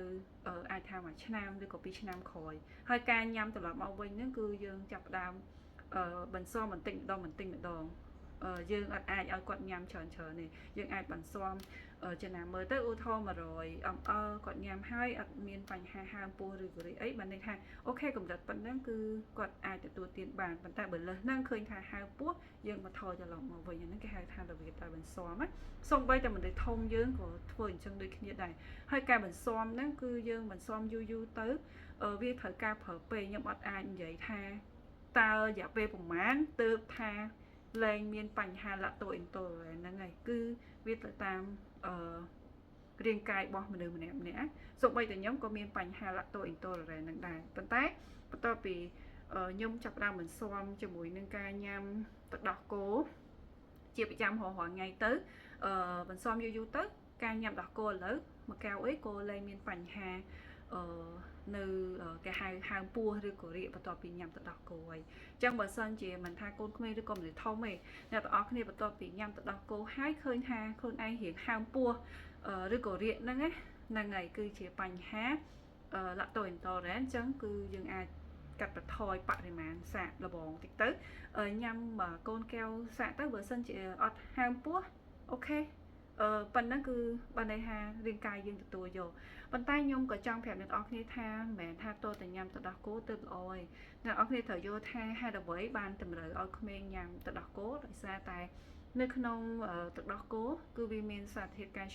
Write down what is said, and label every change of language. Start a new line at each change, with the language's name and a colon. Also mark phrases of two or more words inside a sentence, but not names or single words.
Khmer: អាចថា1ឆ្នាំឬក៏2ឆ្នាំក្រោយហើយការញ៉ាំត្រឡប់មកវិញហ្នឹងគឺយើងចាប់ផ្ដើមបន្ស៊ាំបន្តិចម្ដងយើងអត់អាចឲ្យគាត់ញ៉ាំច្រើនទេយើងអាចបន្ស៊ាំចំណាំមើលទៅឧទាហរណ៍100 ml គាត់ញ៉ាំហើយអត់មានបញ្ហាហើមពោះឬក៏អីបានន័យថាអូខេកម្រិតប៉ុណ្ណឹងគឺគាត់អាចទទួលទានបានប៉ុន្តែបើលើសហ្នឹងឃើញថាហើមពោះយើងបន្ថយត្រឡប់មកវិញ អាហ្នឹងគេហៅថារបៀបដែលបន្ស៊ាំណាសូម្បីតែមនុស្សធំយើងក៏ធ្វើអញ្ចឹងដូចគ្នាដែរហើយការបន្ស៊ាំហ្នឹងគឺយើងបន្ស៊ាំយូ រទៅវាត្រូវការប្រើពេលខ្ញុំអត់អាចនិយាយថាតើរយៈពេលប្រហែលទើបថាលែងមានបញ្ហា
English: lactose intolerant
Khmer: ហ្នឹងហើយគឺវាទៅតាមរាងកាយរបស់មនុស្សម្នាក់សូម្បីតែខ្ញុំក៏មានបញ្ហា
English: lactose intolerant
Khmer: ហ្នឹងដែរប៉ុន្តែបន្ទាប់ពីខ្ញុំចាប់ផ្ដើមបន្ស៊ាំជាមួយនឹងការញ៉ាំទឹកដោះគោជាប្រចាំរាល់ថ្ងៃទៅបន្ស៊ាំយូរទៅការញ៉ាំដោះគោឥឡូវមួយកែវអីក៏លែង មានបញ្ហានៅគេហៅហើមពោះឬក៏រាគបន្ទាប់ពីញ៉ាំទឹកដោះគោហើយអញ្ចឹងបើសិនជាមិនថាកូនក្មេងឬក៏មនុស្សធំទេអ្នកទាំងអស់គ្នាបន្ទាប់ពីញ៉ាំទឹកដោះគោហើយឃើញថាខ្លួនឯងរៀងហើមពោះឬក៏រាគហ្នឹងហើយគឺជាបញ្ហា
English: lactose intolerant
Khmer: អញ្ចឹងគឺយើងអាចកាត់បន្ថយបរិមាណសាកល្បងតិចទៅញ៉ាំកូនកែវសាកទៅបើសិនជាអត់ហើមពោះអូខេ ប៉ុណ្ណឹងគឺបានន័យថារាងកាយយើងទទួលយកប៉ុន្តែខ្ញុំក៏ចង់ប្រាប់អ្នកនរគ្នាថាមិនមែនថាតើទៅញ៉ាំទឹកដោះគោទៅល្អទេអ្នកនរគ្នាត្រូវយល់ថាហេតុអ្វីបានតម្រូវឲ្យក្មេងញ៉ាំទឹកដោះគោដោយសារតែនៅក្នុងទឹកដោះគោគឺវាមានសារធាតុកាល់